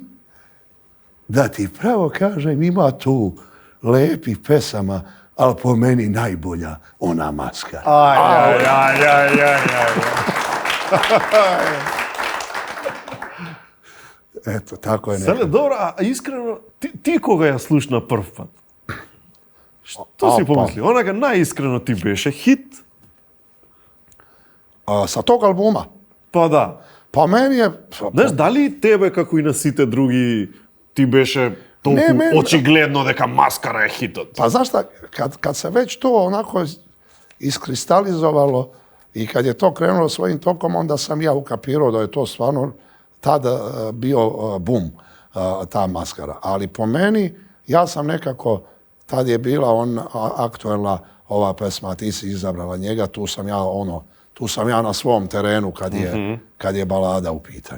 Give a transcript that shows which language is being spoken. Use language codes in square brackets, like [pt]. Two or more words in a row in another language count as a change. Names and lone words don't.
[sr] Da ti pravo kažem, ima tu lepih pesama, ali po meni najbolja ona Maskara. Aj. Eto, tako je [mk] Селе, dobro, а искрено, ти кога ја слушна прв пат? Што си помисли? Онака најискрено ти беше хит? [sr] Sa tog albuma? [mk] Па да. [sr] Pa meni je... [mk] Знаеш, дали тебе, како и на сите други, ти беше толку очигледно дека Маскара е хитот? [sr] Pa znaš šta, kad se već to onako iskristalizovalo i kad je to krenulo svojim tokom, onda sam ja ukapirao da je to stvarno tada bio bum, ta Maskara. Ali po meni, ja sam nekako, tad je bila aktuelna ova pesma, ti si izabrala njega, tu sam ja na svom terenu kad je balada u pitanju.